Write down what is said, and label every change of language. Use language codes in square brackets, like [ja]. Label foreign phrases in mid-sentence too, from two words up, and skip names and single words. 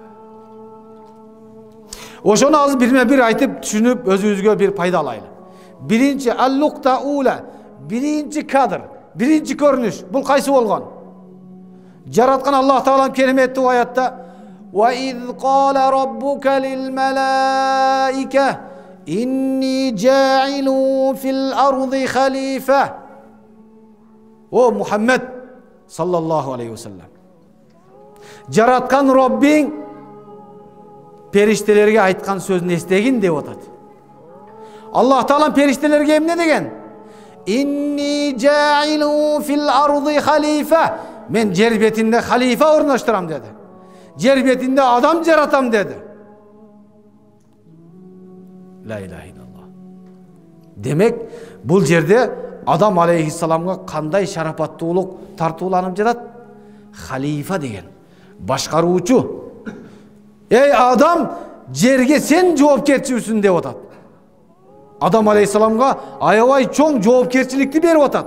[ky] Ошону азыр бирме-бир айтып түшүнүп өзүбүзгө бир пайда алайлы. Биринчи [ar] اللقطة الأولى, [ky] биринчи кадр, биринчи көрүнүш. Бул кайсы болгон? Жараткан Аллах Таалам кереметтүү аятта: [ar] "وإذ قال ربك للملائكة إني جاعل في الأرض خليفة." [ky] О Мухаммед [ar] صلى الله عليه وسلم. [ky] Жараткан Роббиң периштелерге айткан сөзүн эстегин деп атат. Аллах Таалам периштелерге эмне деген? [ar] إني جاعل في الأرض خليفة. [ky] Мен жер бетинде халифа орноштурам деди. Жер бетинде адам жаратам деди. [ar] لا إله إلا الله. [ky] Демек, бул жерде Адам алейхиссаламга кандай шарапаттуулук тартууланып жатат? Халифа деген, башкаруучу. Эй Адам, жерге сен жоопкерчүсүн деп атат. Адам алейхиссаламга аябай чоң жоопкерчиликти берип атат.